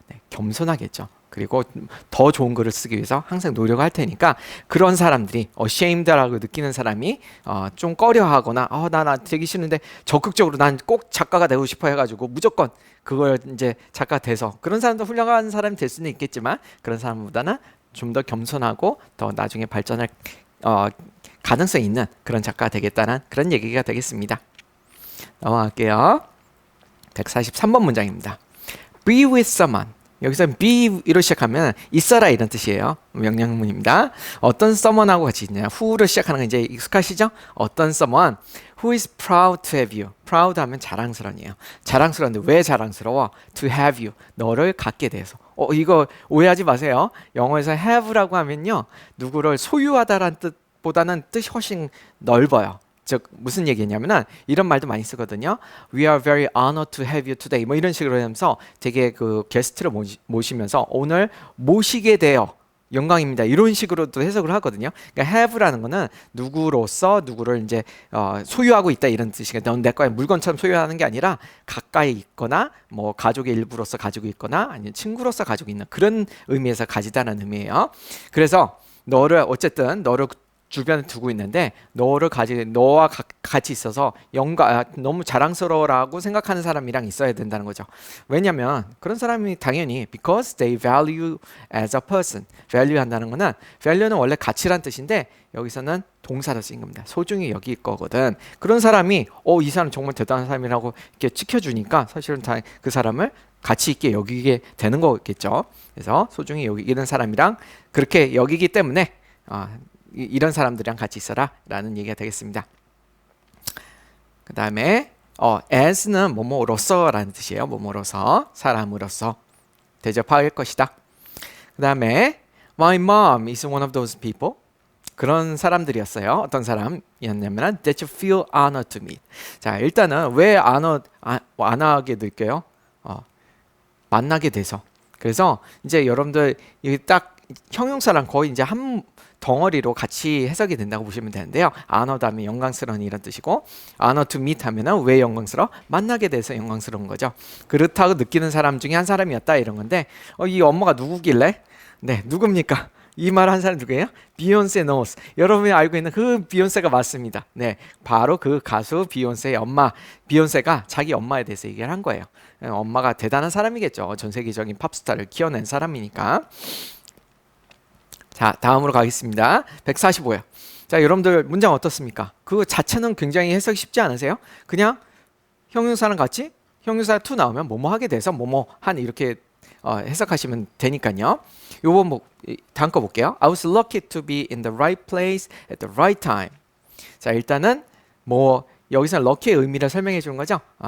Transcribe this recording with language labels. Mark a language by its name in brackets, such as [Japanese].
[Korean] 네, 겸손하겠죠. 그리고 더 좋은 글을 쓰기 위해서 항상 노력할 테니까 그런 사람들이 ashamed라고 느끼는 사람이 좀 꺼려하거나 나 되기 싫은데 적극적으로 난 꼭 작가가 되고 싶어 해가지고 무조건 그걸 이제 작가 돼서 그런 사람도 훌륭한 사람이 될 수는 있겠지만 그런 사람보다는 좀 더 겸손하고 더 나중에 발전할 가능성이 있는 그런 작가가 되겠다는 그런 얘기가 되겠습니다. 넘어갈게요. 143번 문장입니다. [English] Be with someone. [Korean] 여기서 be로 시작하면 있어라 이런 뜻이에요. 명령문입니다. 어떤 someone하고 같이 있냐. who로 시작하는 건 이제 익숙하시죠? 어떤 [English] someone who is proud to have you. [Korean] proud 하면 자랑스러운이에요. 자랑스러운데 왜 자랑스러워? [English] to have you. [Korean] 너를 갖게 돼서. 이거 오해하지 마세요. 영어에서 have라고 하면요. 누구를 소유하다라는 뜻보다는 뜻이 훨씬 넓어요. 즉 무슨 얘기냐면은 이런 말도 많이 쓰거든요. [English] We are very honored to have you today. [Korean] 뭐 이런 식으로 하면서 되게 그 게스트를 모시면서 오늘 모시게 되어 영광입니다. 이런 식으로도 해석을 하거든요. 그러니까 have라는 거는 누구로서 누구를 이제 소유하고 있다 이런 뜻이니까 넌 내 거야 물건처럼 소유하는 게 아니라 가까이 있거나 뭐 가족의 일부로서 가지고 있거나 아니면 친구로서 가지고 있는 그런 의미에서 가지다는 의미예요. 그래서 너를 어쨌든 너를 주변에 두고 있는데 너와 같이 있어서 너무 자랑스러워라고 생각하는 사람이랑 있어야 된다는 거죠. 왜냐면 그런 사람이 당연히 [English] because they value as a person. [Korean] value 한다는 거는 value는 원래 가치란 뜻인데 여기서는 동사로 쓰인 겁니다. 소중히 여길 거거든. 그런 사람이 이 사람 정말 대단한 사람이라고 이렇게 지켜주니까 사실은 다 그 사람을 가치 있게 여기게 되는 거겠죠. 그래서 소중히 여기는 사람이랑 그렇게 여기기 때문에 이런 사람들이랑 같이 있어라 라는 얘기가 되겠습니다. 그 다음에 as는 뭐뭐로서 라는 뜻이에요. 뭐뭐로서 사람으로서 대접할 것이다. [English] 그 다음에 my mom is one of those people. [Korean] 그런 사람들이었어요. 어떤 사람이었냐면 [English] that you feel honored to meet. [Korean] 자, 일단은 왜 honored하게 느껴요? 만나게 돼서. 그래서 이제 여러분들 이게 딱 형용사랑 거의 이제 한 덩어리로 같이 해석이 된다고 보시면 되는데요. honored 하면 영광스러운 이런 뜻이고 [English] honored to meet [Korean] 하면은 왜 영광스러워? 만나게 돼서 영광스러운 거죠. 그렇다고 느끼는 사람 중에 한 사람이었다 이런 건데 이 엄마가 누구길래? 네, 누굽니까? 이 말 한 사람 누구예요? 비욘세 노스. 여러분이 알고 있는 그 비욘세가 맞습니다. 네, 바로 그 가수 비욘세의 엄마. 비욘세가 자기 엄마에 대해서 얘기를 한 거예요. 엄마가 대단한 사람이겠죠. 전 세계적인 팝스타를 키워낸 사람이니까. 자, 다음으로 가겠습니다. 145요. 자, 여러분들 문장 어떻습니까? 그 자체는 굉장히 해석이 쉽지 않으세요? 그냥 형용사랑 같이 형용사 to 나오면 뭐뭐 하게 돼서 뭐뭐 한 이렇게 해석하시면 되니까요. 요번 다음 거 볼게요. [English] I was lucky to be in the right place at the right time. [Korean] 자, 일단은 뭐 여기서 lucky의 의미를 설명해 주는 거죠.